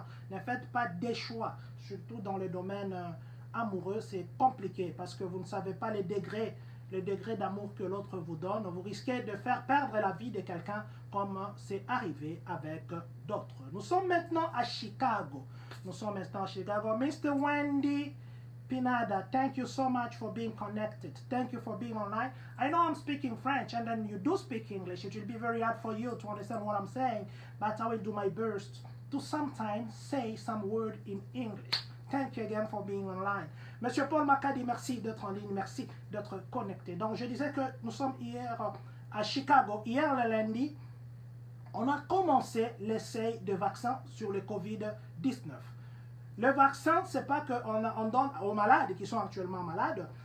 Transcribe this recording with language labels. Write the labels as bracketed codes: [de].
[fr] Ne faites pas des choix, surtout dans le domaine amoureux, c'est compliqué parce que vous ne savez pas le degré d'amour que l'autre vous donne. Vous risquez de faire perdre la vie de quelqu'un comme c'est arrivé avec d'autres. Nous sommes maintenant à Chicago. [en] Mr. Wendy Pinada, thank you so much for being connected. Thank you for being online. I know I'm speaking French and then you do speak English. It will be very hard for you to understand what I'm saying, but I will do my best to sometimes say some word in English. Thank you again for being online. [fr] Monsieur Paul Macadi, merci d'être en ligne, merci d'être connecté. Donc, je disais que nous sommes hier à Chicago. Hier, le lundi, on a commencé l'essai de vaccin sur le COVID-19. Le vaccin, ce n'est pas qu'on donne aux malades qui sont actuellement malades.